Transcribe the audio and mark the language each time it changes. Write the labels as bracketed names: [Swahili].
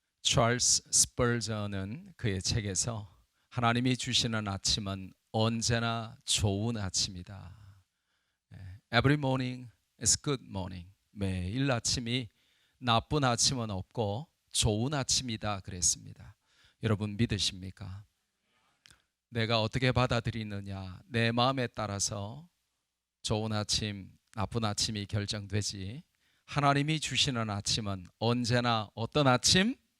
[Korean] 찰스 스펄전은 그의 책에서 하나님이 주시는 아침은 언제나 좋은 아침이다. [English] Every morning is good morning. [Korean] 매일 아침이 나쁜 아침은 없고 좋은 아침이다 그랬습니다. 여러분 믿으십니까? 내가 어떻게 받아들이느냐, 내 마음에 따라서 좋은 아침, 나쁜 아침이 결정되지, 하나님이 주시는 아침은 언제나 어떤 아침?